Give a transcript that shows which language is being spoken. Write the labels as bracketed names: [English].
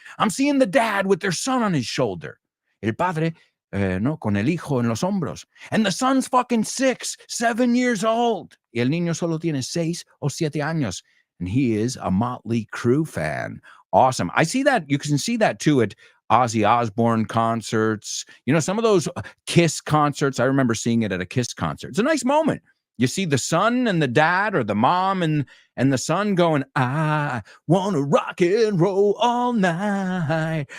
[English] I'm seeing the dad with their son on his shoulder. [Spanish] El padre, con el hijo en los hombros. [English] And the son's fucking 6, 7 years old. [Spanish] Y el niño solo tiene 6 o 7 años. [English] and he is a Motley Crue fan. Awesome. I see that. You can see that too at Ozzy Osbourne concerts. You know, some of those Kiss concerts, I remember seeing it at a Kiss concert. It's a nice moment. You see the son and the dad, or the mom and the son going, I want to rock and roll all night.